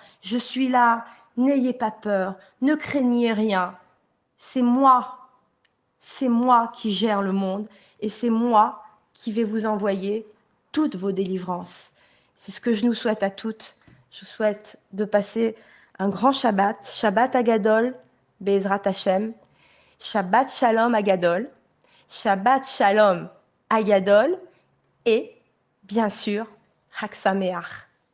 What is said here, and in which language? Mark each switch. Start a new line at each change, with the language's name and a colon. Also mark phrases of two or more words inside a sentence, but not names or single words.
French: Je suis là, n'ayez pas peur, ne craignez rien. C'est moi qui gère le monde et c'est moi qui vais vous envoyer toutes vos délivrances. C'est ce que je nous souhaite à toutes. Je vous souhaite de passer un grand Shabbat,
Hebrew: שבת הגדול בעזרת השם שבת שלום הגדול שבת שלום הגדול,
French: Shabbat Shalom Agadol et, bien sûr,
Hebrew: חג שמח.